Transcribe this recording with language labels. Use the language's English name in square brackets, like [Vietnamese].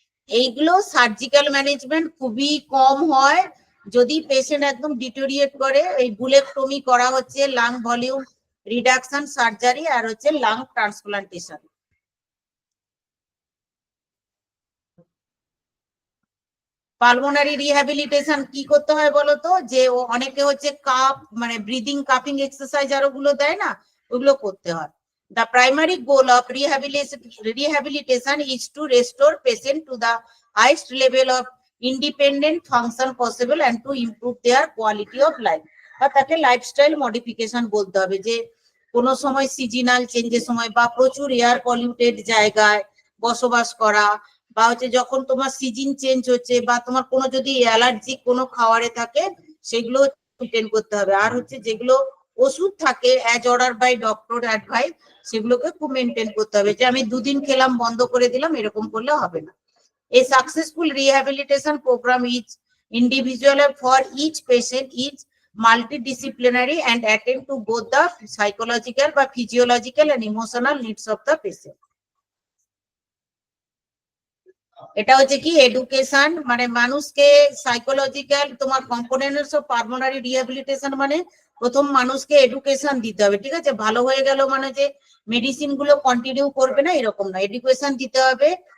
[Bangla] এইগুলো surgical management খুবই কম হয়, যদি পেশেন্ট একদম ডিটোরিয়েট করে, এই বুলেক্টমি করা হচ্ছে, লাং ভলিউম রিডাকশন সার্জারি, আর হচ্ছে লাং ট্রান্সপ্লান্টেশন। পালমোনারি রিহ্যাবিলিটেশন কি করতে হয় বলতো, যে ও অনেকে হচ্ছে কাপ মানে ব্রিদিং কাপিং এক্সারসাইজ আর ওগুলো দেয় না, ওগুলো করতে হয়। [English] The primary goal of rehabilitation is to restore patient to the highest level of independent function possible and to improve their quality of life. [Bangla] বা তাকে লাইফস্টাইল মডিফিকেশন বলতে হবে, যে কোনো সময় সিজনাল চেঞ্জের সময় বা প্রচুর এয়ার পলিউটেড জায়গায় বসবাস করা, বা হচ্ছে যখন তোমার সিজন চেঞ্জ হচ্ছে, বা তোমার কোনো যদি অ্যালার্জি কোনো খাবারে থাকে, সেগুলো মেনটেন করতে হবে। আর হচ্ছে যেগুলো ওষুধ থাকে [English] as order by doctor advice, [Bangla] সেগুলোকে খুব মেনটেন করতে হবে, যে আমি 2 দিন খেলাম বন্ধ করে দিলাম, এরকম করলে হবে না। [English] A successful rehabilitation program is individual for each patient, is multidisciplinary and attend to both the psychological [Bangla] বা [English] physiological and emotional needs of the patient. [Bangla] এটা হচ্ছে কি এডুকেশন, মানে মানুষকে সাইকোলজিক্যাল তোমার কম্পোনেন্টস অফ পালমোনারি রিহ্যাবিলিটেশন, মানে প্রথম মানুষকে এডুকেশন দিতে হবে, ঠিক আছে। ভালো হয়ে গেল মানে যে মেডিসিন গুলো কন্টিনিউ করবে না এরকম না, এডুকেশন দিতে হবে।